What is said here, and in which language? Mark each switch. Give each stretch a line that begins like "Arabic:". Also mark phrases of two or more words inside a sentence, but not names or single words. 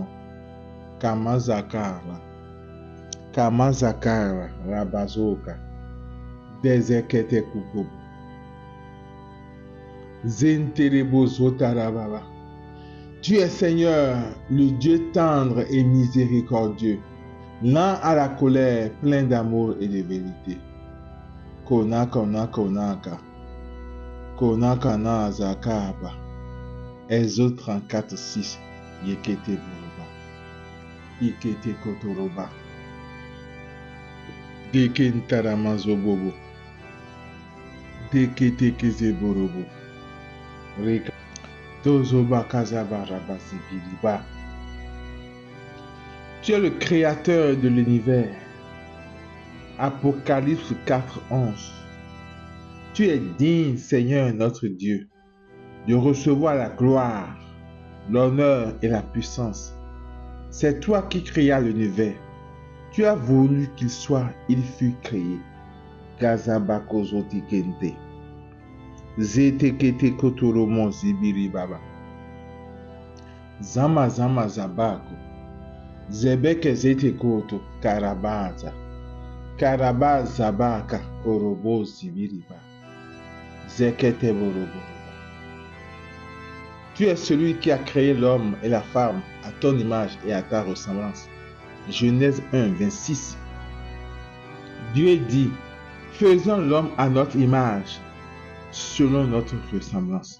French: Kamazakara Rabazoka Dezekete Kukubu Zenterebozotarababa. Tu es Seigneur, le Dieu tendre et miséricordieux, lent à la colère, plein d'amour et de vérité. Konaka. Konakana Zakaba. Exode 34:6. Yekete Boroba. Ikete Kotoroba. Dekentaramazobobo. Dekete Kezeborobo. Reka. Tozoba Kazabarabasibiriba. Tu es le créateur de l'univers. Apocalypse 4:11. Tu es digne, Seigneur notre Dieu, de recevoir la gloire, l'honneur et la puissance. C'est toi qui créas l'univers. Tu as voulu qu'il soit, il fut créé. Gazabakozotikente. Zetekete kotoromo zibiribaba. Zama zabako. Zebeke zetekoto karabaza. Karabazabaka korobo zibiriba. Zekete borobo. Tu es celui qui a créé l'homme et la femme à ton image et à ta ressemblance. Genèse 1:26. Dieu dit, faisons l'homme à notre image, selon notre ressemblance.